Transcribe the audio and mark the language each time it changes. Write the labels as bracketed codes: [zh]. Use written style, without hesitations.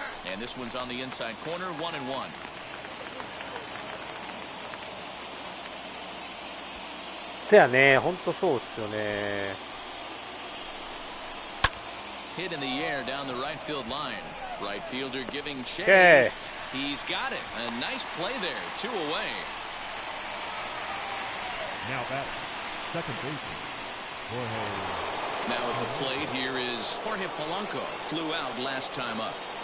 [en] And this one's on the inside corner, 1-1. [ja] せやね、ほんとそうっすよね。 [en] Hit in the air down the right field line. Right fielder giving chase. He's got it. A nice play there. 2 away. Now batting, second baseman, Jorge. Now at the plate here is Jorge Polanco. Flew out last time up.